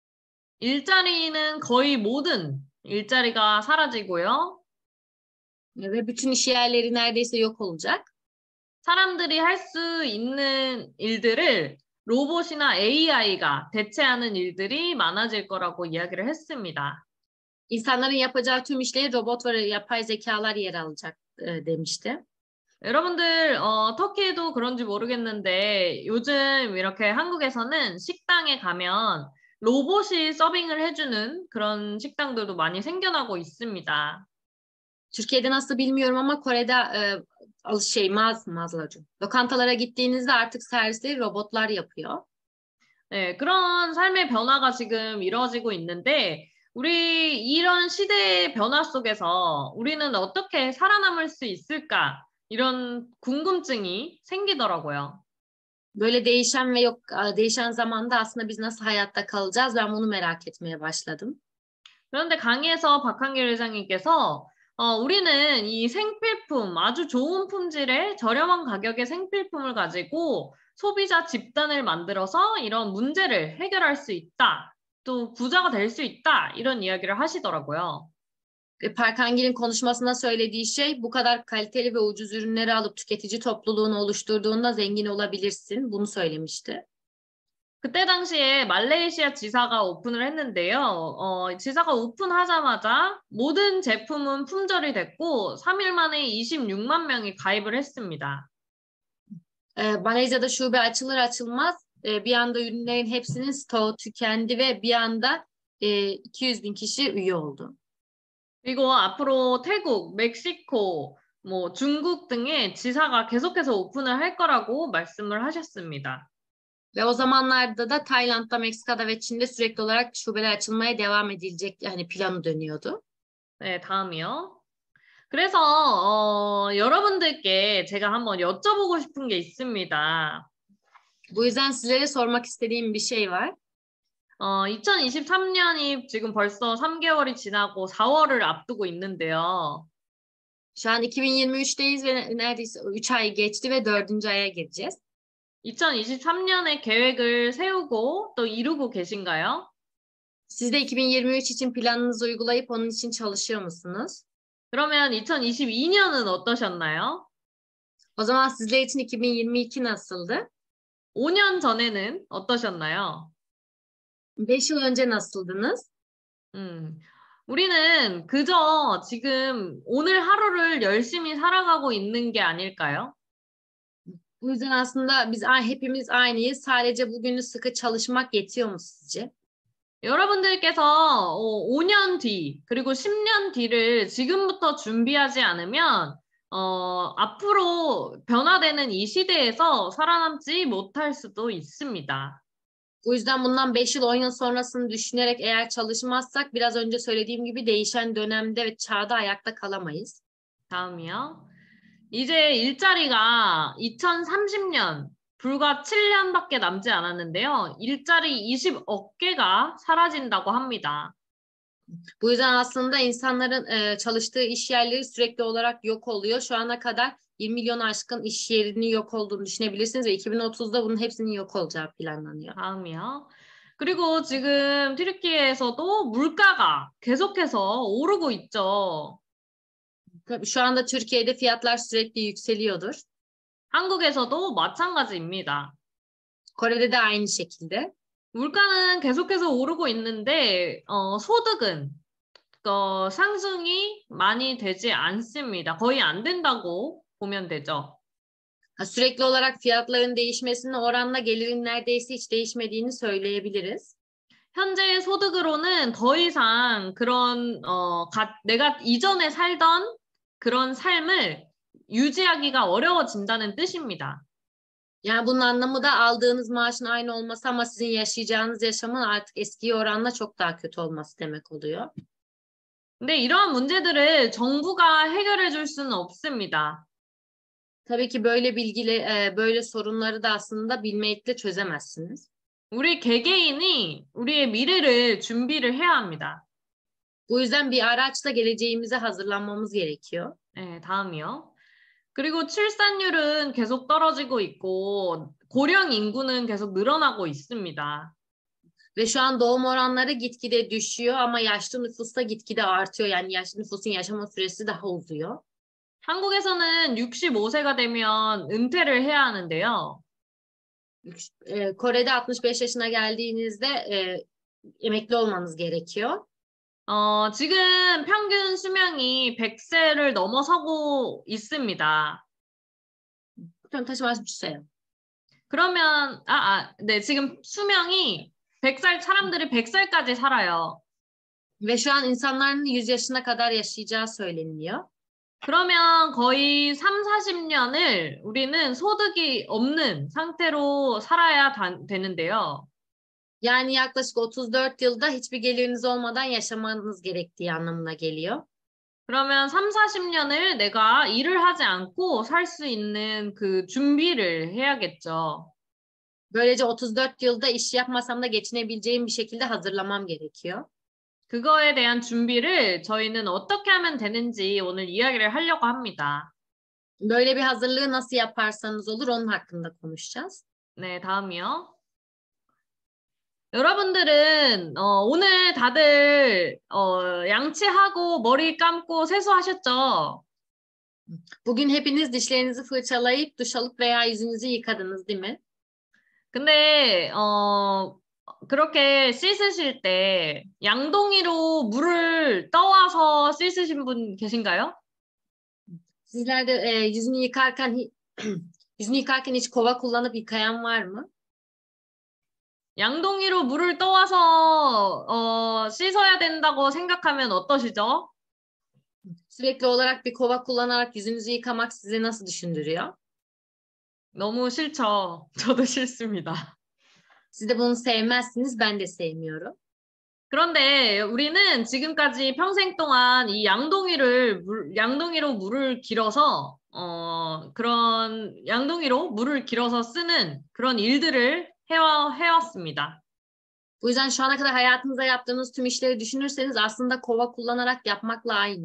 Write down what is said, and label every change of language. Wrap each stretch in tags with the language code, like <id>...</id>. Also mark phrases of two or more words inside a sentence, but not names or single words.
<ko>일자리는 거의 모든 일자리가 사라지고요.</ko> <tr>Ve bütün iş yerleri neredeyse yok olacak.</tr> <ko>사람들이 할 수 있는 일들을 로봇이나 AI가 대체하는 일들이 많아질 거라고 이야기를 했습니다.</ko> <tr>İnsanların yapacağı tüm işleri robot ve yapay zekalar yer alacak demişti.</tr> <ko>여러분들 터키에도 그런지 모르겠는데 요즘 이렇게 한국에서는 식당에 가면 로봇이 서빙을 해주는 그런 식당들도 많이 생겨나고 있습니다.</ko> <tr>Türkiye'de nasıl bilmiyorum ama Kore'de mağazalar lokantalara gittiğinizde artık servisleri robotlar yapıyor.</tr> <ko>네, 그런 삶의 변화가 지금 이루어지고 있는데 우리 이런 시대의 변화 속에서 우리는 어떻게 살아남을 수 있을까? 이런 궁금증이 생기더라고요.</ko> <tr>Böyle değişen zamanda aslında biz nasıl hayatta kalacağız? Ben bunu merak etmeye başladım.</tr> <ko>그런데 강의에서 박한길 회장님께서 우리는 이 생필품, 아주 좋은 품질의 저렴한 가격의 생필품을 가지고 소비자 집단을 만들어서 이런 문제를 해결할 수 있다. 또 부자가 될 수 있다. 이런 이야기를 하시더라고요.</ko> <tr>Park Hang-il'in konuşmasında söylediği şey bu kadar kaliteli ve ucuz ürünleri alıp tüketici topluluğunu oluşturduğunda zengin olabilirsin. Bunu söylemişti.</tr> <ko>그때 당시에 말레이시아 지사가 오픈을 했는데요. 지사가 오픈하자마자 모든 제품은 품절이 됐고 3일 만에 26만 명이 가입을 했습니다.</ko> <tr>Malezya'da şube açılır açılmaz bir anda ürünlerin hepsinin stoğu tükendi ve bir anda 200 bin kişi üye oldu.</tr> <ko>그리고 앞으로 태국, 멕시코, 뭐 중국 등의 지사가 계속해서 오픈을 할 거라고 말씀을 하셨습니다.</ko> <tr>Ve o zamanlarda da Tayland'da, Meksika'da ve Çin'de sürekli olarak şubeler açılmaya devam edilecek yani planı dönüyordu.</tr> <ko>네, 다음이요. 그래서 여러분들께 제가 한번 여쭤보고 싶은 게 있습니다.</ko> <tr>Bu yüzden sizlere sormak istediğim bir şey var.</tr> <ko>2023년이 지금 벌써 3개월이 지나고 4월을 앞두고 있는데요.</ko> <tr>Şu an 2023'teyiz ve neredeyse 3 ay geçti ve 4. aya gireceğiz.</tr> <ko>2023년에 계획을 세우고 또 이루고 계신가요?</ko> <tr>Siz de 2023 için planınızı uygulayıp onun için çalışıyor musunuz?</tr> <ko>그러면 2022년은 어떠셨나요?</ko> <tr>O zaman sizler için 2022 nasıldı?</tr> <ko>5년 전에는 어떠셨나요?</ko> <tr>5 yıl önce nasıldınız?</tr> <ko>우리는 그저 지금 오늘 하루를 열심히 살아가고 있는 게 아닐까요?</ko> <tr>Bu yüzden aslında biz hepimiz aynıyız. Sadece bugünü sıkı çalışmak yetiyor mu sizce?</tr> <ko>여러분들께서 5년 뒤 그리고 10년 뒤를 지금부터 준비하지 않으면 앞으로 변화되는 이 시대에서 살아남지 못할 수도 있습니다.</ko> <tr>Bu yüzden bundan 5 yıl 10 yıl sonrasını düşünerek eğer çalışmazsak biraz önce söylediğim gibi değişen dönemde ve çağda ayakta kalamayız.</tr> <ko>다음이요. 이제 일자리가 2030년 불과 7년밖에 남지 않았는데요. 일자리 20억 개가 사라진다고 합니다.</ko> <tr>Bu yüzden aslında insanların çalıştığı iş yerleri sürekli olarak yok oluyor. Şu ana kadar 20 milyon aşkın iş yerinin yok olduğunu düşünebilirsiniz ve 2030'da bunun hepsinin yok olacağı planlanıyor.</tr> <ko>다음이요. 그리고 지금 튀르키예에서도 물가가 계속해서 오르고 있죠.</ko> <tr>Tabii şu anda Türkiye'de fiyatlar sürekli yükseliyordur.</tr> <ko>한국에서도 마찬가지입니다.</ko> <tr>Kore'de de aynı şekilde.</tr> <ko>물가는 계속해서 오르고 있는데 소득은 상승이 많이 되지 않습니다. 거의 안 된다고 보면 되죠.</ko> <tr>Sürekli olarak fiyatların değişmesine oranla gelirin neredeyse hiç değişmediğini söyleyebiliriz.</tr> <ko>현재 소득으로는 더 이상 그런 내가 이전에 살던 그런 삶을 유지하기가 어려워진다는 뜻입니다.</ko> <tr>Yani bunun anlamı da aldığınız maaşın aynı olması ama sizin yaşayacağınız yaşamın artık eskiye oranla çok daha kötü olması demek oluyor.</tr> <ko>근데 이러한 문제들을 정부가 해결해 줄 수는 없습니다.</ko> <tr>Tabii ki böyle sorunları da aslında bilmekle çözemezsiniz.</tr> <ko>우리 개개인이 우리의 미래를 준비를 해야 합니다.</ko> <tr>Bu yüzden bir araçla geleceğimize hazırlanmamız gerekiyor.</tr> <ko>네, 다음이요. 그리고 출산율은 계속 떨어지고 있고 고령 인구는 계속 늘어나고 있습니다.</ko> <tr>Ve şu an doğum oranları gitgide düşüyor ama yaşlı nüfus da gitgide artıyor. Yani yaşlı nüfusun yaşama süresi daha uzuyor.</tr> <ko>한국에서는 65세가 되면 은퇴를 해야 하는데요.</ko> <tr>Kore'de 65 yaşına geldiğinizde emekli olmanız gerekiyor.</tr> <ko>지금 평균 수명이 100세를 넘어서고 있습니다.</ko> <tr>Lütfen taşıması 주세요.</tr> <ko>그러면 네, 지금 수명이 100살 사람들이 100살까지 살아요.</ko> <tr>Ve şu an insanların 100 yaşına kadar yaşayacağı söyleniliyor.</tr> <ko>그러면 거의 3, 40년을 우리는 소득이 없는 상태로 살아야 되는데요.</ko> <tr>Yani yaklaşık 34 yılda hiçbir geliriniz olmadan yaşamanız gerektiği anlamına geliyor.</tr> <ko>그러면 3, 40년을 내가 일을 하지 않고 살 수 있는 그 준비를 해야겠죠.</ko> <tr>Böylece 34 yılda iş yapmasam da geçinebileceğim bir şekilde hazırlamam gerekiyor.</tr> <ko>그거에 대한 준비를 저희는 어떻게 하면 되는지 오늘 이야기를 하려고 합니다.</ko> <tr>Böyle bir hazırlığı nasıl yaparsanız olur onun hakkında konuşacağız.</tr> <ko>네, 다음이요. 여러분들은 오늘 다들 양치하고 머리 감고 세수하셨죠?</ko> <tr>Bugün hepiniz dişlerinizi fırçalayıp duş alıp veya yüzünüzü yıkadınız, değil mi?</tr> <ko>근데 그렇게 씻으실 때 양동이로 물을 떠와서 씻으신 분 계신가요?</ko> <tr>Sizler de yüzünü yıkarken hiç kova kullanıp yıkayan var mı?</tr> <ko>양동이로 물을 떠와서 씻어야 된다고 생각하면 어떠시죠?</ko> <tr>Sürekli olarak bir kova kullanarak yüzünüzü yıkamak size nasıl düşündürüyor?</tr> <ko>너무 싫죠. 저도 싫습니다.</ko> <tr>Siz de bunu sevmezsiniz, ben de sevmiyorum.</tr> <ko>그런데 우리는 지금까지 평생 동안 이 양동이로 물을 길어서 그런 양동이로 물을 길어서 쓰는 그런 일들을 해왔습니다.</ko> <tr>Bu yüzden şu ana kadar hayatınızda yaptığınız tüm işleri düşünürseniz aslında kova kullanarak yapmakla aynı.</tr>